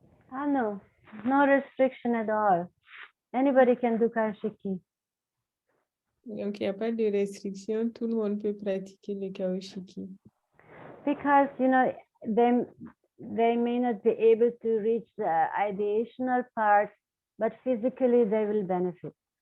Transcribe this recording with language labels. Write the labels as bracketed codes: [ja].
[en] Ah, no, no restriction at all. Anybody can do Kaoshiki. [fr] Donc, il n'y a pas de restriction, tout le monde peut pratiquer le Kaoshiki. [en] Because, you know, they may not be able to reach the ideational part, but physically they will benefit.